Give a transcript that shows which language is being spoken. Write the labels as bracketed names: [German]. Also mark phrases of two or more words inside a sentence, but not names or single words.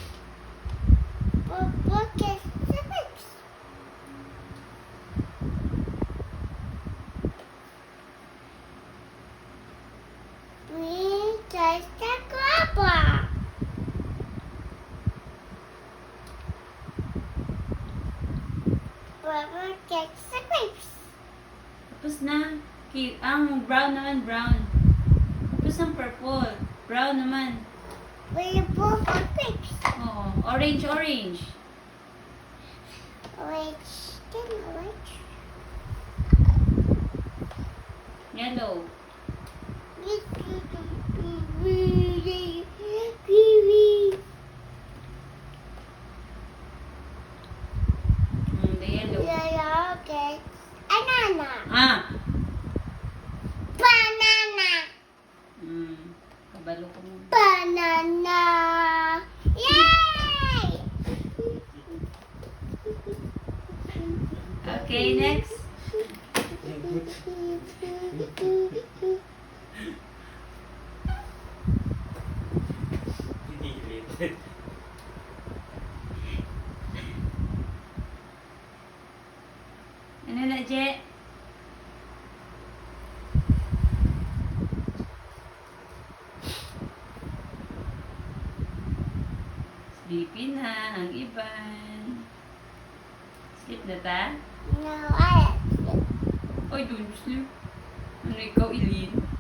[English] Purple is a grapes. Green is a guava. Purple is a grapes. [Filipino] Tapos na. Ang brown naman, brown. Tapos ang purple. Brown naman. [English] Purple for grapes. [Filipino] Oo. Orange. [English] Orange. Then orange. Yellow. The yellow. Yellow gets banana. Ah! Banana. [Cebuano] Kabalo ko mo. [English] Banana. Yay! Okay, next. [Filipino] Ano na, Je? [Cebuano] Sleepy na ang iban. Sleep na ta? [English] No, I Ay, don't you sleep. [Filipino] Ano ikaw, Ilin?